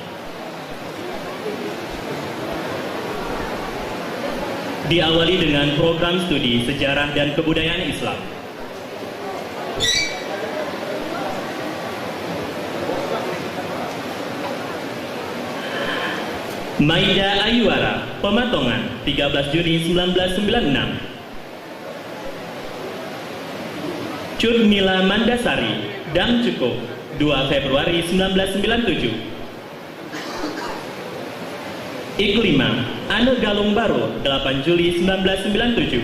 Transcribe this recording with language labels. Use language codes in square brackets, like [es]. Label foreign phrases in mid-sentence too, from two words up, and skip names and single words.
[id] Diawali dengan program studi Sejarah dan Kebudayaan Islam. Maida Ayuara, Pematongan, 13 Juni 1996. Curmila Mandasari, Dam Cukup, 2 Februari 1997. Iklima, Ane Galung Baru, 8 Juli 1997.